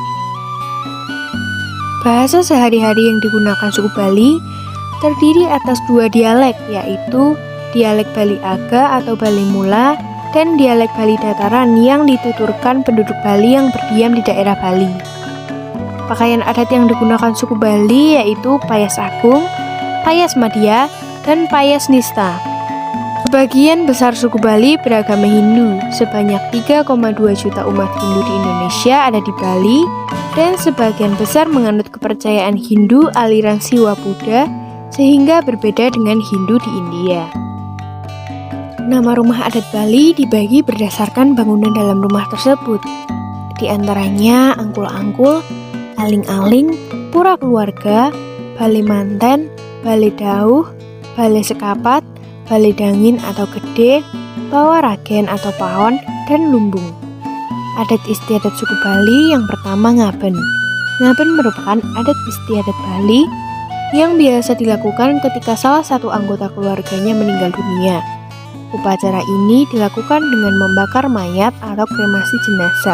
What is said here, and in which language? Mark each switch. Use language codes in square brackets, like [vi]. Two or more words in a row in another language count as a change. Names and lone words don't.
[id] Bahasa sehari-hari yang digunakan suku Bali terdiri atas dua dialek, yaitu dialek Bali Aga atau Bali Mula dan dialek Bali Dataran yang dituturkan penduduk Bali yang berdiam di daerah Bali. Pakaian adat yang digunakan suku Bali yaitu payas agung, payas madya, dan payas nista. Sebagian besar suku Bali beragama Hindu, sebanyak 3,2 juta umat Hindu di Indonesia ada di Bali, dan sebagian besar menganut kepercayaan Hindu aliran Siwa Buddha, sehingga berbeda dengan Hindu di India. Nama rumah adat Bali dibagi berdasarkan bangunan dalam rumah tersebut, di antaranya angkul-angkul, aling-aling, pura keluarga, balai manten, balai dauh, balai sekapat, balai dangin atau gede, bawah ragen atau pawon, dan lumbung. Adat istiadat suku Bali yang pertama ngaben. Ngaben merupakan adat istiadat Bali yang biasa dilakukan ketika salah satu anggota keluarganya meninggal dunia. Upacara ini dilakukan dengan membakar mayat atau kremasi jenazah.